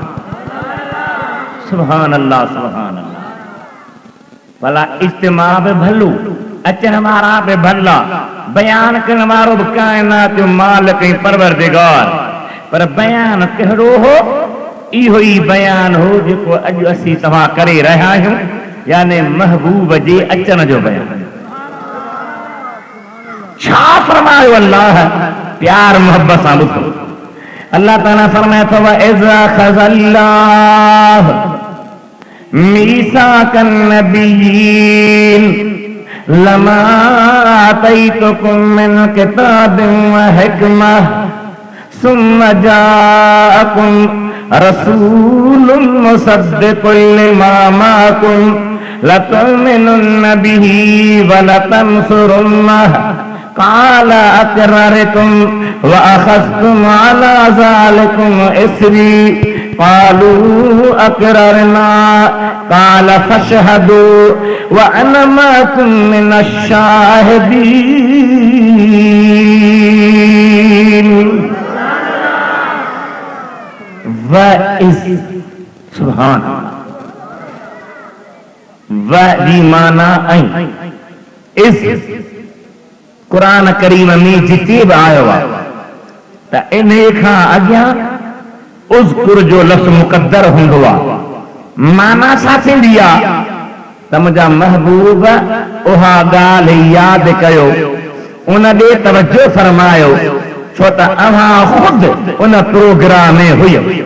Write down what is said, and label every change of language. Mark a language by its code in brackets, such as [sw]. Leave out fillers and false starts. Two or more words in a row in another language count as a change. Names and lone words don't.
[ar] سبحان الله، سبحان الله. [sd] भला इज्तिमा बि भलो, अचण वारा बि भला, बयान करण वारो बि काइनात जो मालिक ऐं परवरदिगार, पर बयान कहिड़ो हो? इहो ई बयान हो जेको अॼु असीं तव्हां करे रहिया आहियूं, यानी महबूब जे अचण जो बयान। छा फरमायो अल्लाह? प्यार मोहब्बत सां ॿुधो। अल्लाह ताला फरमाए थो [ar] إذ أخذ الله ميثاق النبيين لما آتيتكم من كتاب وحكمة ثم جاءكم رسول مصدق لما معكم لتؤمنن به ولتنصرنه قال أأقررتم وأخذتم على ذلكم إصري قالوا أقررنا قال فاشهدوا وأنا معكم من الشاهدين. [sd] व इस सुभान व दी माना ऐं इस कुरान करीम में जिते बि आयो आहे त इन खां अॻियां उज़्कुर जो लफ़्ज़ मुक़द्दर हूंदो आहे। माना छा थींदी आहे त मुंहिंजा महबूब उहा ॻाल्हि यादि कयो, उन ॾे तवजो फरमायो, छो त अव्हां ख़ुदि उन प्रोग्राम में हुयो।